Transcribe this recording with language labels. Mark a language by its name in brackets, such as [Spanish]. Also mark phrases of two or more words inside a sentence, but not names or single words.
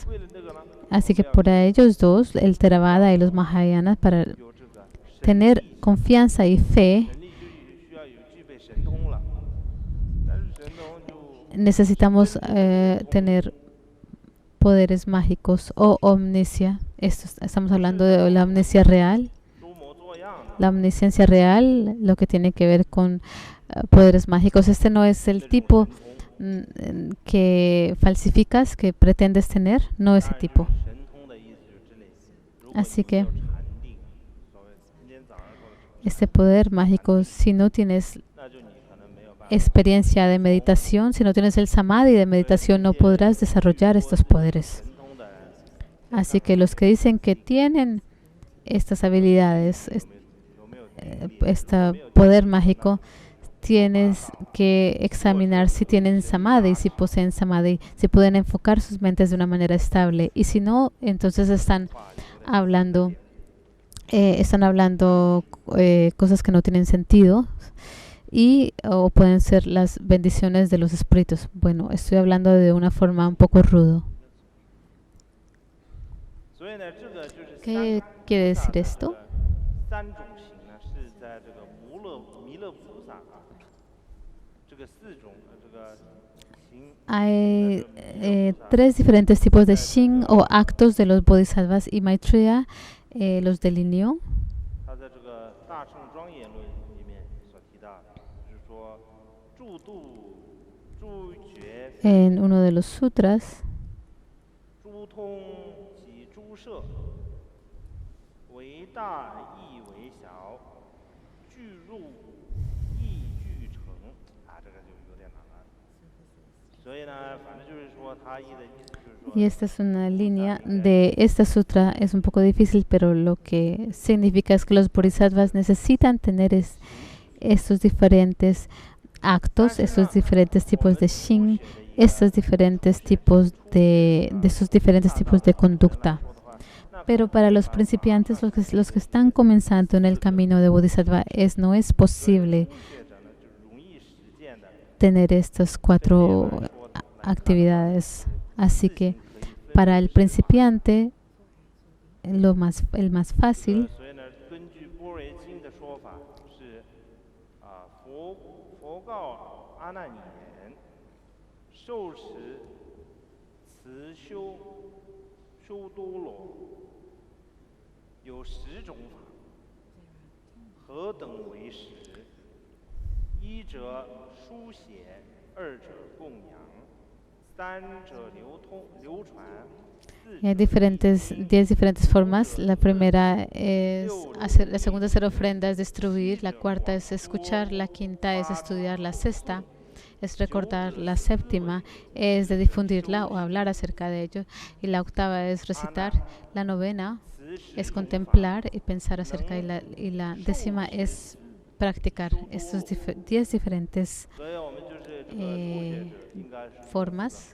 [Spanish] Así que para ellos dos, el Theravada y los Mahayanas, para tener confianza y fe, necesitamos tener poderes mágicos o omniscia. Estamos hablando de la omniscia real. La omnisciencia real, lo que tiene que ver con poderes mágicos. Este no es el tipo que falsificas, que pretendes tener, no ese tipo. [Chinese] 神通的意思就是指那些。如果 [Spanish] Así [Chinese] 你 [Spanish] que [Chinese] 没有禅定，所谓今天早上说的这个 [Spanish] este poder mágico, si no tienes [Chinese] 那就你可能没有办法。 [Spanish] experiencia de meditación, si no tienes el samadhi de meditación, no podrás desarrollar estos poderes. [Chinese] 神通的人 [Spanish] Así que los que dicen que tienen estas habilidades, [Chinese] 有没有 [Spanish] este poder mágico, tienes que examinar si tienen samadhi, si poseen samadhi, si pueden enfocar sus mentes de una manera estable. Y si no, entonces están hablando cosas que no tienen sentido o pueden ser las bendiciones de los espíritus. Bueno, estoy hablando de una forma un poco rudo. [Chinese] 所以呢，这个就是 [Spanish] ¿Qué quiere decir esto? [Chinese] 三种行呢，是在这个弥勒菩萨啊，这个四种这个行。 [Spanish] Hay 3 diferentes tipos de shin o actos de los bodhisattvas y Maitreya los delineó. [Chinese] 他在这个《大乘庄严论》里面所提到的，就是说诸度、诸觉、 [Spanish] En uno de los sutras, [Chinese] 诸通及诸摄，为大亦为小，具入亦具成啊，这个就有点难了。所以呢，反正就是说，他意的意思就是说。 [Spanish] y esta es una línea de esta sutra, es un poco difícil, pero lo que significa es que los bodhisattvas necesitan tener estos diferentes actos, estos diferentes tipos de shin, estos diferentes tipos de esos diferentes tipos de conducta. Pero para los principiantes, los que están comenzando en el camino de bodhisattva, no es posible tener estas 4 actividades. Así que para el principiante, el más fácil [Chinese] 所以呢，根据般若经的说法是，佛告阿难言，受持慈修多罗，有10种法，何等为10？一者书写，二者供养，三者流传。 [Spanish] hay 10 diferentes formas. La primera es hacer, la segunda es hacer ofrendas, distribuir, la cuarta es escuchar, la quinta es estudiar, la sexta es recordar, la séptima es de difundirla o hablar acerca de ello, y la octava es recitar, la novena es contemplar y pensar acerca, y la décima es practicar estos 10 diferentes formas.